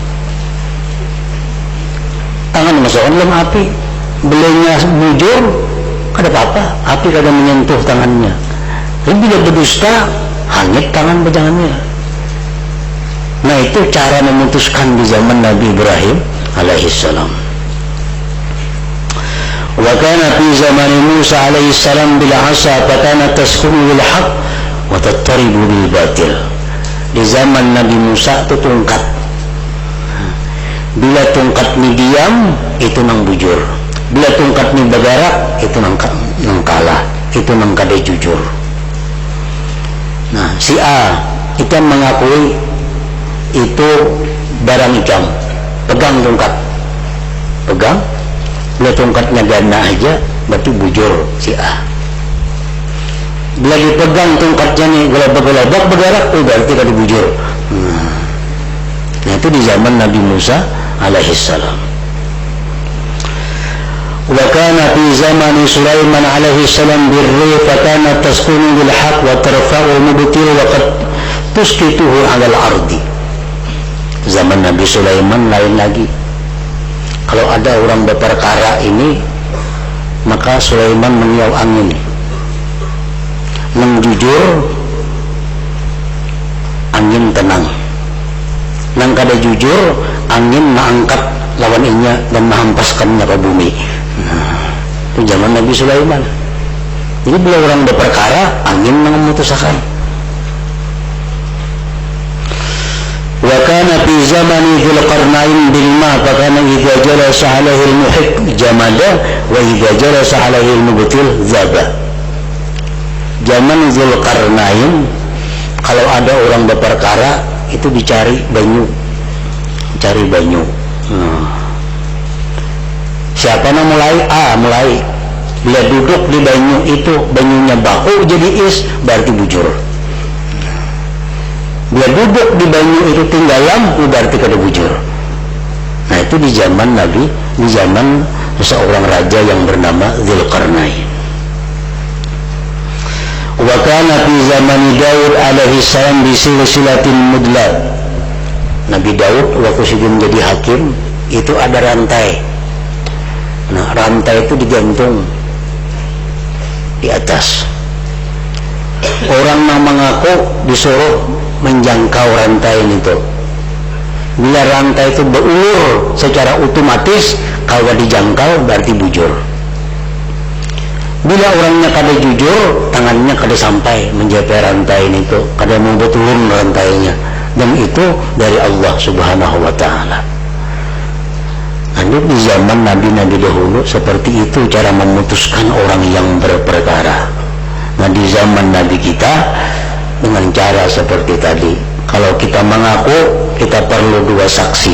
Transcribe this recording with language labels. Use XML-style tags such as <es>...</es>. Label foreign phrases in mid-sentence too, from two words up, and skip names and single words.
<bjn>Tangan masukkan dalam api, belenya bujur, kada apa-apa, api kada menyentuh tangannya. Tapi bila berdusta, hanyut tangan pejangannya.</bjn> <id>Nah, itu cara memutuskan di zaman Nabi Ibrahim alaihissalam.</id> <ar>وكان في زمن موسى عليه السلام بالعصا فكان تسخن بالحق وتضطرب بالباطل.</ar> <bjn>Di zaman Nabi Musa itu tungkat. Bila tungkat ni diam, itu nang bujur. Bila tungkat ni bergerak, itu nang kalah, itu nang kada jujur. Nah, si A kita mengakui itu barang ikam, pegang tungkat, pegang, bila tungkatnya gana aja, berarti bujur si A. Bila dipegang tungkatnya nih gelabak-gelabak bergerak, berarti kada bujur.</bjn> <id>Nah, itu di zaman Nabi Musa alaihissalam.</id> <ar>وكان في زمن سليمان عليه السلام بالريح فكان تسكن بالحق وترفع مبطل وقد تسقطه على الأرض.</ar> <id>Zaman Nabi Sulaiman lain lagi. Kalau ada orang berperkara ini, maka Sulaiman meniup angin, menjujur, angin tenang.</id> <bjn>Nang kada jujur, angin mengangkat lawan inya dan menghampaskannya ke bumi.</bjn> <id>Nah, itu zaman Nabi Sulaiman. Jadi bila orang berperkara, angin memutuskan.</id> <ar>وكان في زمن ذي القرنين بالماء فكان إذا جلس عليه المحق جمد وإذا جلس عليه المبطل ذاب.</ar> <bjn>Zaman Dzul Qarnain, kalau ada orang berperkara itu dicari banyu, cari banyu.</bjn> <id>Siapa yang mulai? A mulai.</id> <bjn>Bila duduk di banyu itu, banyunya baku jadi is, berarti bujur. Dia duduk di banyu itu tinggalam, berarti kada bujur. Nah itu di zaman Nabi, di zaman seorang raja yang bernama Dzulqarnain.</bjn> <ar>وكان في زمن داود عليه السلام بسلسلة مدلاة.</ar> <id>Nabi Daud waktu sebelum menjadi hakim itu ada rantai. Nah rantai itu digantung di atas. Orang yang mengaku disuruh menjangkau rantai itu.</id> <bjn>Bila rantai itu berulur secara otomatis, kalau dijangkau berarti bujur. Bila orangnya kada jujur, tangannya kada sampai menjapai rantai itu, kada mau betulun rantainya, dan itu dari Allah</bjn> <ar>سبحانه وتعالى.</ar> <id>Di zaman nabi-nabi dahulu seperti itu cara memutuskan orang yang berperkara. Nah di zaman nabi kita dengan cara seperti tadi. Kalau kita mengaku, kita perlu 2 saksi.</id>